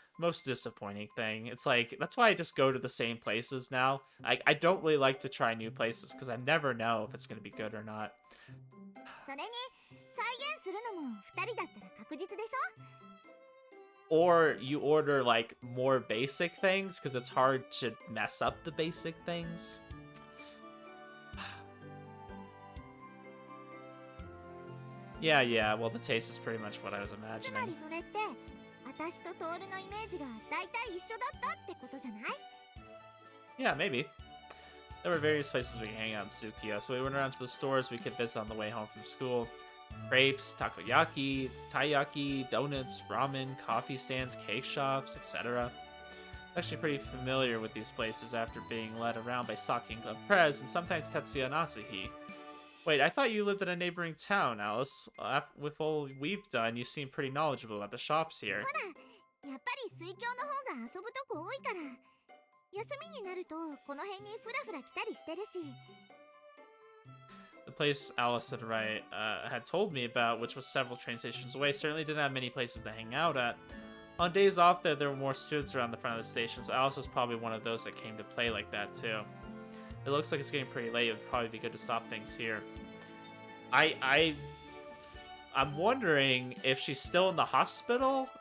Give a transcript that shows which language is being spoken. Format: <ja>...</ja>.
<en>Most disappointing thing. It's like, that's why I just go to the same places now. I don't really like to try new places because I never know if it's going to be good or not.</en> <ja>それに再現するのも2人だったら確実でしょ。</ja> <en>Or you order like more basic things because it's hard to mess up the basic things. Yeah, well the taste is pretty much what I was</en> <ja>つま</ja> <en>imagining.</en> <ja>りそれって私とトールのイメージが大体一緒だったってことじゃない？</ja> <en>Yeah, maybe. There were various places we could hang out in Tsukiya, so we went around to the stores we could visit on the way home from school. Crepes, takoyaki, taiyaki, donuts, ramen, coffee stands, cake shops, etc. Actually pretty familiar with these places after being led around by Saki and Prez and sometimes Tetsuya and Asahi. Wait, I thought you lived in a neighboring town, Alice. With all we've done, you seem pretty knowledgeable about the shops here.</en> <ja>やっぱり水郷の方が遊ぶとこ多いから休みになるとこの辺にフラフラ来たりしてるし</ja> <en>The place Alice had told me about, which was several train stations away, certainly didn't have many places to hang out at. On days off there were more students around the front of the station, so Alice was probably one of those that came to play like that too. It looks like it's getting pretty late. It would probably be good to stop things here. I'm wondering if she's still in the hospital.</en>